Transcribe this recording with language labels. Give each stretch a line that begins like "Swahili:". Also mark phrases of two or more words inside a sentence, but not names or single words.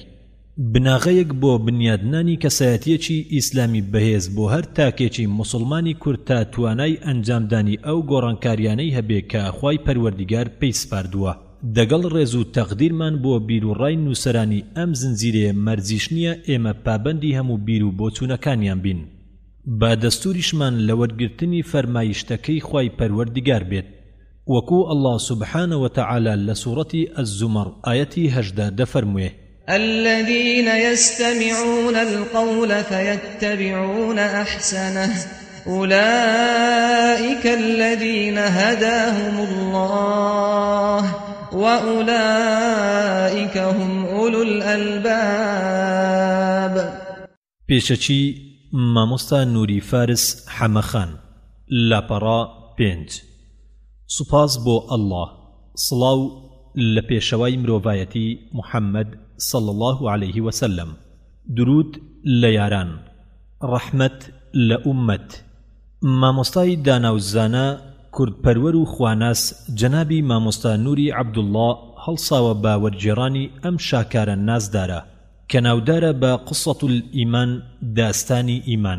Central Kurdish: بناغەیەک بۆ بنیادنانی کەسایەتیەکی ئیسلامی بەهێز بۆ هەر تاکێکی موسڵمانی کورد تا توانای ئەنجامدانی ئەو گۆڕانکاریانەی هەبێ کە خوای پەروەردیگار پێی سپاردووە. دەگەڵ ڕێز و تەقدیرمان بۆ بیرروڕای نووسەرانی ئەم زنجیرەیە مەرجیش نییە ئێمە پابەندی هەموو بیر و بۆچوونەکانیان بین. با دەستوریشمان لە وەرگرتنی فەرمایشتەکەی خوای پەروەردیگار بێت. وەکوو
Arabic: الله سبحانه وتعالى
Central Kurdish: لە سوورەتی ئەززومەر ئایەتی 18 دەفەرموێ:
Arabic: الذين يستمعون القول فيتبعون أحسنه أولئك الذين هداهم الله وأولئك هم أولو الألباب.
Central Kurdish: پێشەچی مامۆستا نووری فارس حەمەخان لاپەڕا 5. سوپاس بۆ ئەڵڵاه. سڵاو لە پێشەوای مرۆڤایەتی محەممەد
Arabic: صلى الله عليه وسلم.
Central Kurdish: درود لە یاران. ڕەحمەت لە ئومەت. مامۆستای داناوزانە کوردپەروەر و خواناس جەنابی مامۆستا نووری عەبدوڵڵا هەڵساوە بە وەرجێڕانی ئەم شاکارە نازدارە کە ناودارە بە
Arabic: قسەة الئیمان
Central Kurdish: داستانی ئیمان.